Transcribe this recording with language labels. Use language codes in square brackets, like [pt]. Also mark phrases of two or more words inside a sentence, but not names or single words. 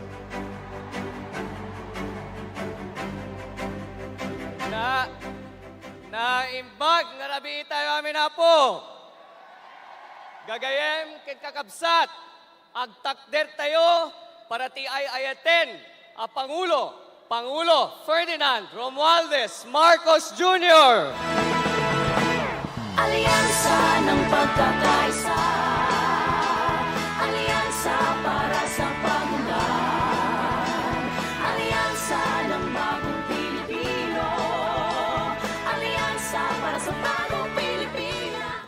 [ilo] Naimbag nga labi tayo amin na po. Gagayem ken kakabsat, agtakder tayo para ti ay ayaten a Pangulo Ferdinand Romualdez Marcos Jr. [tl] Alyansa ng pagkakaisa, alyansa para sa pagunlad, alyansa ng bagong Pilipino, alyansa para sa bagong Pilipina.